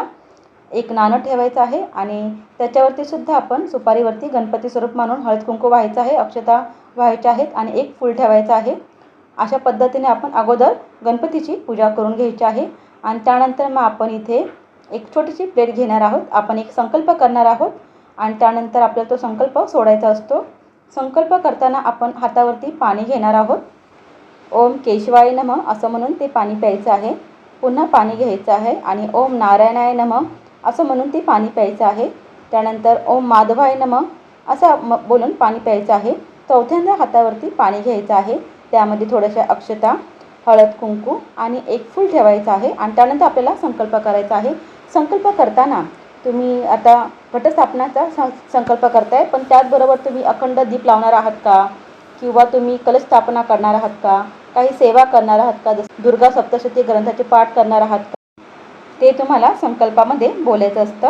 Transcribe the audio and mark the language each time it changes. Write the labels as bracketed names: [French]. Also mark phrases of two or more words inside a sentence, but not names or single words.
[Marathi] एक नाणं ठेवायचं आहे आणि त्याच्यावरती सुद्धा आपण सुपारीवरती गणपती स्वरूप मानून हळद कुंकू व्हायचं आहे, अक्षता व्हायच्या आहेत आणि एक फूल ठेवायचं आहे. अशा पद्धतीने आपण अगोदर गणपतीची पूजा करून घ्यायची आहे आणि त्यानंतर मग आपण इथे एक छोटीशी प्लेट घेणार आहोत. आपण एक संकल्प करणार आहोत आणि त्यानंतर आपल्याला तो संकल्प सोडायचा असतो. संकल्प करताना आपण हातावरती पाणी घेणार आहोत. [Sanskrit] ओम केशवाय नमः [Marathi] असं म्हणून ते पाणी प्यायचं आहे. पुन्हा पाणी घ्यायचं आहे आणि [Sanskrit] ओम नारायणाय नमः [Marathi] असं म्हणून ते पाणी प्यायचं आहे. त्यानंतर [Sanskrit] ओम माधवाय नमः [Marathi] असं बोलून पाणी प्यायचं आहे. चौथ्यांदा हातावरती पाणी घ्यायचं आहे. त्यामध्ये थोड्याशा अक्षता, हळद कुंकू आणि एक फूल ठेवायचं आहे आणि त्यानंतर आपल्याला संकल्प करायचा आहे. संकल्प करताना तुम्ही आता घटस्थापनाचा संकल्प करताय, पण त्याचबरोबर तुम्ही अखंड दीप लावणार आहात का किंवा तुम्ही कलश स्थापना करणार आहात का, काही सेवा करणार आहात का, जसं दुर्गा सप्तशती ग्रंथाचे पाठ करणार आहात का, ते तुम्हाला संकल्पामध्ये बोलायचं असतं.